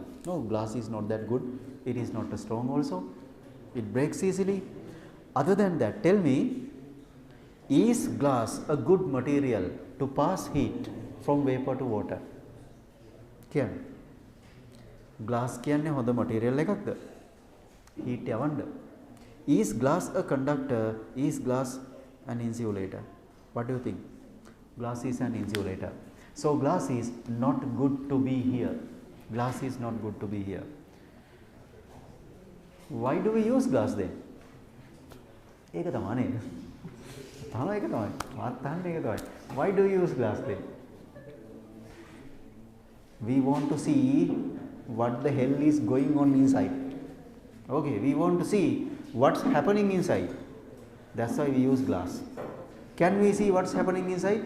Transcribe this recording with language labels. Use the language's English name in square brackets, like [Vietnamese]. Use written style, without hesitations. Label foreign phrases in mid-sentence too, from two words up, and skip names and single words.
[English] No, glass is not that good. It is not strong also. It breaks easily. Other than that, tell me, is glass a good material to pass heat from vapor to water? [Sinhala] Can? Glass කියන්නේ හොඳ material එකක්ද? Heat යවන්න. [English] Is glass a conductor? Is glass an insulator? What do you think? Glass is an insulator. So glass is not good to be here. Glass is not good to be here. Why do we use glass then? [Sinhala] ඒක තමයි නේද? ඒක තමයි. මාත් ඒක තමයි. [English] Why do you use glass then? We want to see what the hell is going on inside. Okay, we want to see what's happening inside. That's why we use glass. Can we see what's happening inside?